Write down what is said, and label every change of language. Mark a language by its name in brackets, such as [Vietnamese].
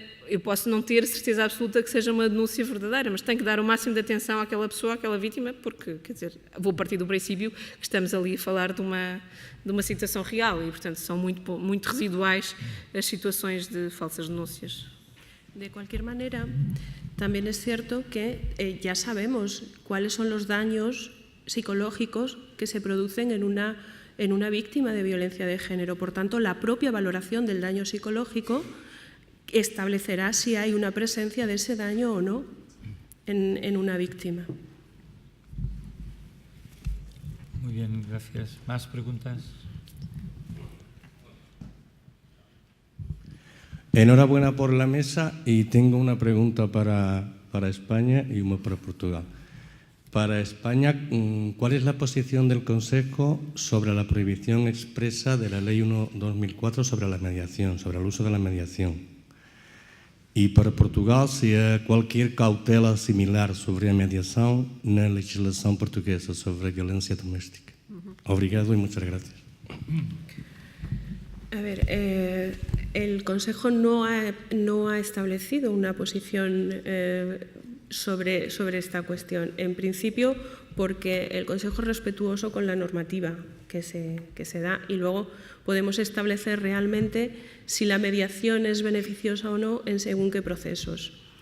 [Portuguese] Eu posso não ter certeza absoluta que seja uma denúncia verdadeira, mas tenho que dar o máximo de atenção àquela pessoa, àquela vítima, porque, quer dizer, vou partir do princípio que estamos ali a falar de uma situação real e, portanto, são muito residuais as situações de falsas denúncias. [Spanish] De cualquier manera, también es cierto que ya sabemos cuáles son los daños psicológicos que se producen en una víctima de violencia de género. Por tanto, la propia valoración del daño psicológico establecerá si hay una presencia de ese daño o no en una víctima. Muy bien, gracias. ¿Más preguntas? Enhorabuena por la mesa y tengo una pregunta para España y una para Portugal. Para España, ¿cuál es la posición del Consejo sobre la prohibición expresa de la Ley 1/2004 sobre la mediación, sobre el uso de la mediación? [Portuguese] E para Portugal, se há qualquer cautela similar sobre a mediação na legislação portuguesa sobre a violência doméstica. Obrigado e [Spanish] muchas gracias. A ver, el Consejo no ha establecido una posición sobre esta cuestión. En principio, porque el Consejo es respetuoso con la normativa que se da y luego podemos establecer realmente si la mediación es beneficiosa o no en según qué procesos.